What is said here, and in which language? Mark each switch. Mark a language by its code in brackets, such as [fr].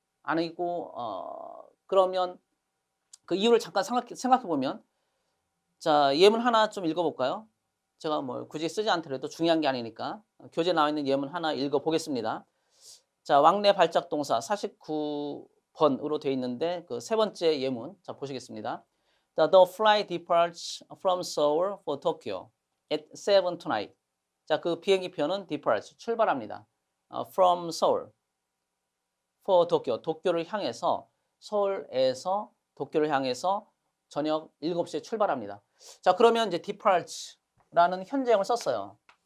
[ko] 아니고 그러면 그 이유를 잠깐 생각해 보면 자, 예문 하나 좀 읽어 볼까요? 제가 뭐 굳이 쓰지 않더라도 중요한 게 아니니까 교재에 나와 있는 예문 하나 읽어 보겠습니다. 자, 왕래 발작 동사 49번으로 되어 있는데 그 세 번째 예문 자, 보시겠습니다. [en] The flight departs from Seoul for Tokyo at 7 tonight. [ko] 자, 그 비행기표는 departs 출발합니다. [en] from Seoul for Tokyo [ko] 도쿄를 향해서 서울에서 도쿄를 향해서 저녁 7시에 출발합니다. 자, 그러면 이제 departs라는 현재형을 썼어요.